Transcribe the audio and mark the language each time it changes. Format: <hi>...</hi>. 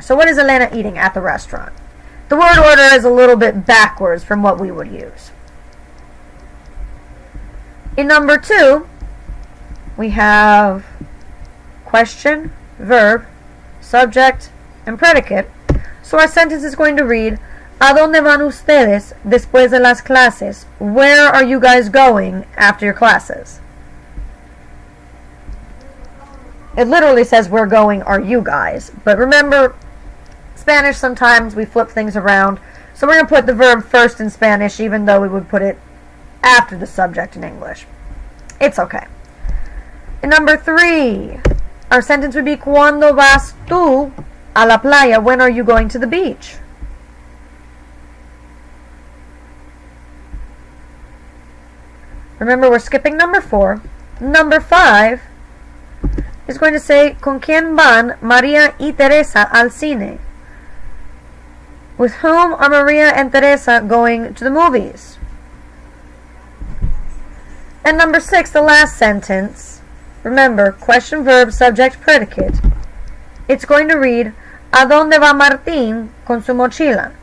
<en>So what is Elena eating at the restaurant? The word order is a little bit backwards from what we would use. In number 2, we have question, verb, subject, and predicate. So our sentence is going to read,</en> <es>¿A dónde van ustedes después de las clases?</es> <en>Where are you guys going after your classes? It literally says, we're going, are you guys? But remember, Spanish, sometimes we flip things around. So we're going to put the verb first in Spanish, even though we would put it after the subject in English. It's okay. In number 3, our sentence would be</en> <es>¿Cuándo vas tú a la playa?</es> <en>When are you going to the beach? Remember, we're skipping number 4. Number 5 is going to say</en> <es>¿Con quién van María y Teresa al cine?</es> <en>With whom are Maria and Teresa going to the movies? And number 6, the last sentence. Remember, question, verb, subject, predicate. It's going to read</en> <es>¿A dónde va Martín con su mochila?</es>